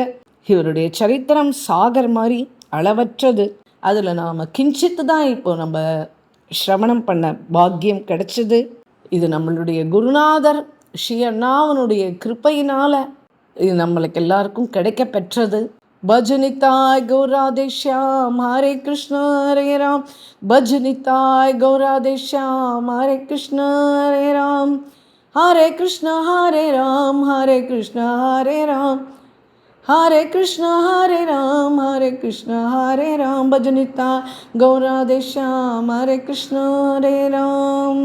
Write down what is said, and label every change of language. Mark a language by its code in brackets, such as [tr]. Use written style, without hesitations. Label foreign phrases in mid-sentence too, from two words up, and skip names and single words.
[ta] இவருடைய சரித்திரம் சாகர் மாதிரி அளவற்றது. அதில் நாம் கிஞ்சித்து தான் இப்போ நம்ம சிரவணம் பண்ண பாக்கியம் கிடைச்சிது. இது நம்மளுடைய குருநாதர் ஸ்ரீ அண்ணாவனுடைய கிருப்பையினால் இது நம்மளுக்கு எல்லாருக்கும் கிடைக்க பெற்றது. [sa] भजनिताय गौराधे श्याम हरे कृष्ण हरे राम, भजनिताय गौराधे श्याम हरे कृष्ण हरे राम, हरे कृष्ण हरे राम हरे कृष्ण हरे राम, हरे कृष्ण हरे राम हरे कृष्ण हरे राम, भजनिताय गौराधे श्याम हरे कृष्ण हरे राम।